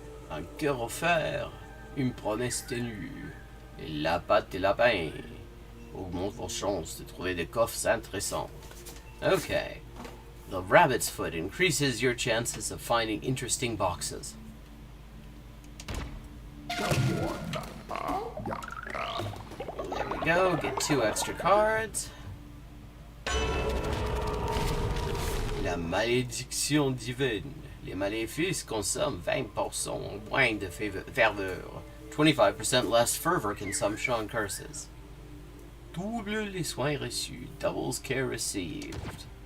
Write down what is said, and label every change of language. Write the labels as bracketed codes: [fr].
[fr] Un cœur offert, une promesse ténue, et la pâte et lapin augmente vos chances de trouver des coffres intéressants. [en] Okay. The rabbit's foot increases your chances of finding interesting boxes. There we go, get 2 extra cards. [fr] La malédiction divine. Les maléfices consomment 20% moins de ferveur. [en] 25% less fervor consumption on curses. [fr] Double les soins reçus. [en] Doubles care received.